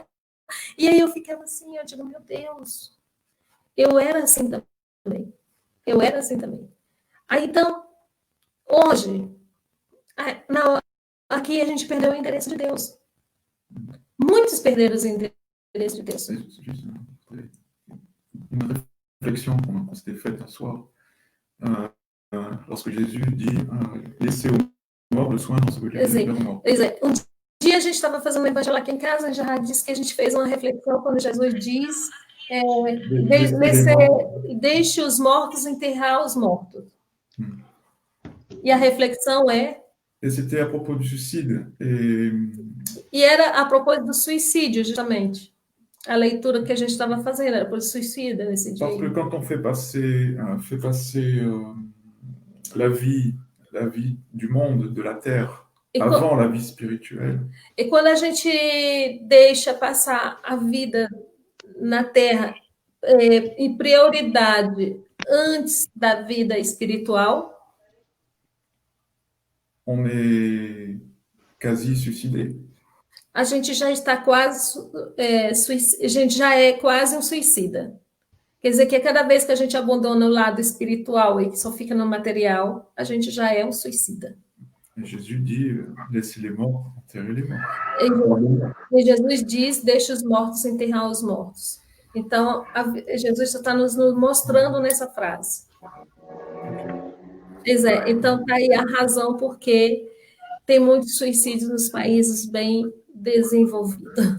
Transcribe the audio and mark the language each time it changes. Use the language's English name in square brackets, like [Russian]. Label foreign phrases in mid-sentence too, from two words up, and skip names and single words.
[Portuguese] E aí eu ficava assim, eu digo, meu Deus, eu era assim também. Eu era assim também. Aí, então, hoje, aqui a gente perdeu o interesse de Deus. Muitos perderam o interesse de Deus. [French] C'est juste une réflexion qu'on s'était faite un soir. Lorsque Jésus dit laissez aux morts le soin dans ce que Jésus est mort. [Portuguese] Um dia a gente estava fazendo um evangelho aqui em casa, já disse que a gente fez uma reflexão quando Jesus diz deixe os mortos enterrar os mortos. E a reflexão é... [French] Et c'était à propos du suicide. [Portuguese] E era a propósito do suicídio, justamente. A leitura que a gente estava fazendo era por suicida nesse dia. [French] Parce que quand on fait passer la vie du monde, de la terre, avant la vie spirituelle. [Portuguese] E quando a gente deixa passar a vida na Terra em prioridade antes da vida espiritual, [French] on est quasi suicidé. [Portuguese] A gente já está quase, a gente já é quase um suicida. Quer dizer que a cada vez que a gente abandona o lado espiritual e que só fica no material, a gente já é um suicida. [French] Jesus dit, laissez les morts enterrer les morts. [Portuguese] E Jesus diz, deixa os mortos enterrar os mortos. Então, Jesus está nos mostrando nessa frase. Então, está aí a razão porque tem muitos suicídios nos países bem desenvolvidos.